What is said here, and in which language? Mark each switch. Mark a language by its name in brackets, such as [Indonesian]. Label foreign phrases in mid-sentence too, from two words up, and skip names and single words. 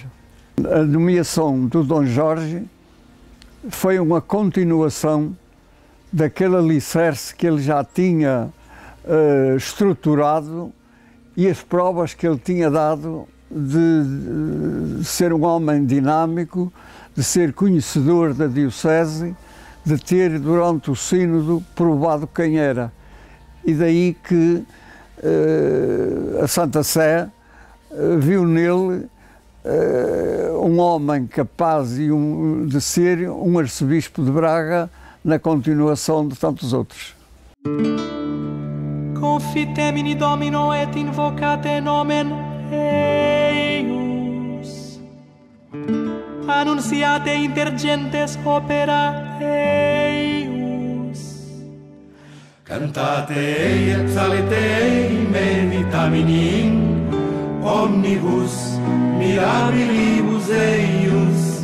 [Portuguese] A nomeação do Dom Jorge foi uma continuação daquele alicerce que ele já tinha estruturado e as provas que ele tinha dado de ser um homem dinâmico, de ser conhecedor da Diocese, de ter durante o sínodo provado quem era. E daí que a Santa Sé viu nele um homem capaz de ser um arcebispo de Braga na continuação de tantos outros. [Latin] Confitemini Domino et invocate nomen eius. Annunciate inter gentes opera eius. Cantate ei et salite ei meditamini in omnibus mirabilibus eius.